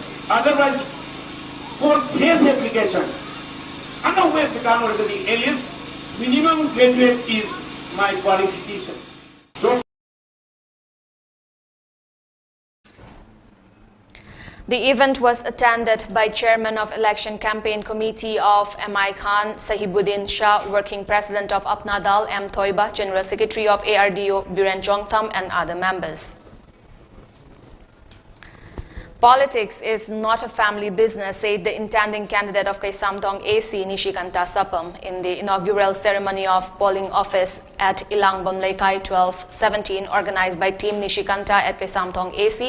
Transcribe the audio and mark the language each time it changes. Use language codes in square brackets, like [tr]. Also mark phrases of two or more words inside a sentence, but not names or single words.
[en] Otherwise, for case application, unaware the Kano alias, minimum graduate is my qualification. So, the event was attended by Chairman of Election Campaign Committee of MI Khan Sahibuddin Shah, Working President of Apna Dal M. Thoiba, General Secretary of ARDO Biren Jongtham, and other members. Politics is not a family business, said the intending candidate of Kaisamtong AC, Nishikanta Sapam, in the inaugural ceremony of polling office at Ilangbam Laikai 1217, organized by Team Nishikanta at Kaisamtong AC.